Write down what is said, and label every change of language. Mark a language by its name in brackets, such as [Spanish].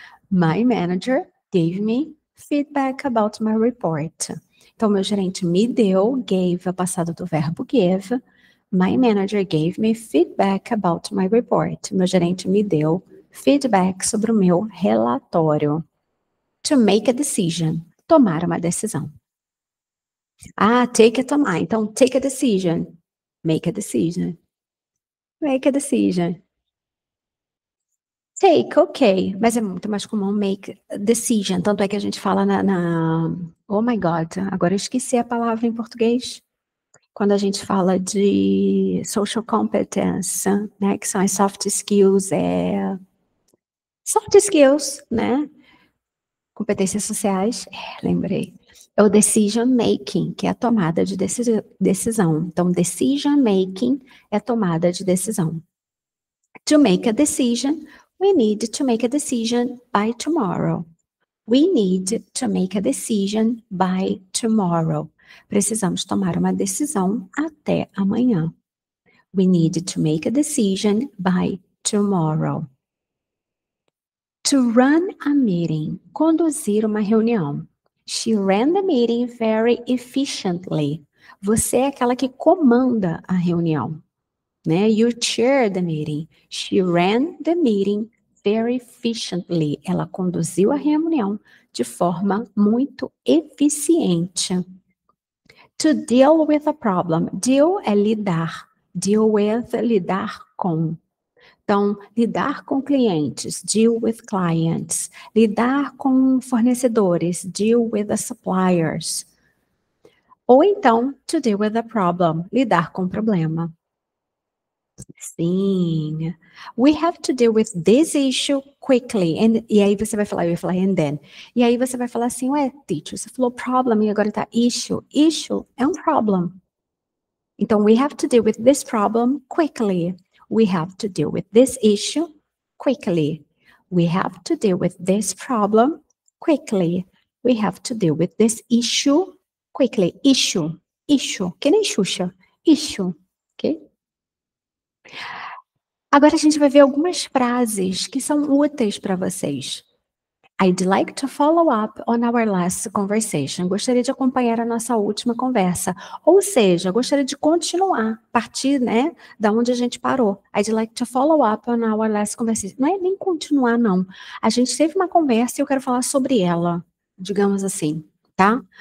[English] My manager gave me feedback about my report. [Portuguese] Então, meu gerente me deu, gave, é passado do verbo give. [English] My manager gave me feedback about my report. [Portuguese] Meu gerente me deu feedback sobre o meu relatório. [English] To make a decision. [Portuguese] Tomar uma decisão. Ah, take é tomar. [English] Então, take a decision. Make a decision. Make a decision. Take, ok. [Portuguese] Mas é muito mais comum [English] make a decision. [Portuguese] Tanto é que a gente fala [English] Oh my God, [Portuguese] agora eu esqueci a palavra em português. Quando a gente fala de [English] social competence, [Portuguese] né? Que são as soft skills, soft skills, né? Competências sociais, lembrei. É o decision making, que é a tomada de decisão. Então, decision making é tomada de decisão. [English] To make a decision, we need to make a decision by tomorrow. We need to make a decision by tomorrow. [Portuguese] Precisamos tomar uma decisão até amanhã. [English] We need to make a decision by tomorrow. To run a meeting, [Portuguese] conduzir uma reunião. [English] She ran the meeting very efficiently. [Portuguese] Você é aquela que comanda a reunião. né? [English] You chaired the meeting. She ran the meeting very efficiently. [Portuguese] Ela conduziu a reunião de forma muito eficiente. [English] To deal with a problem. Deal é lidar. Deal with é lidar com. [Portuguese] Então, lidar com clientes, [English] deal with clients. [Portuguese] Lidar com fornecedores, [English] deal with the suppliers. [Portuguese] Ou então, [English] to deal with a problem, [Portuguese] lidar com o problema. Sim. [English] We have to deal with this issue quickly. [Portuguese] E aí você vai falar, eu ia falar [English] and then. [Portuguese] E aí você vai falar assim, ué, teacher, você falou problem e agora tá issue. Issue é um problem. [English] Então, we have to deal with this problem quickly. We have to deal with this issue quickly. We have to deal with this problem quickly. We have to deal with this issue quickly. [Portuguese] Issue. Que nem Xuxa. Issue. Ok? Agora a gente vai ver algumas frases que são úteis para vocês. [English] I'd like to follow up on our last conversation. [Portuguese] Gostaria de acompanhar a nossa última conversa. Ou seja, gostaria de continuar, partir, né, da onde a gente parou. [English] I'd like to follow up on our last conversation. [Portuguese] Não é nem continuar, não. A gente teve uma conversa e eu quero falar sobre ela, digamos assim, tá?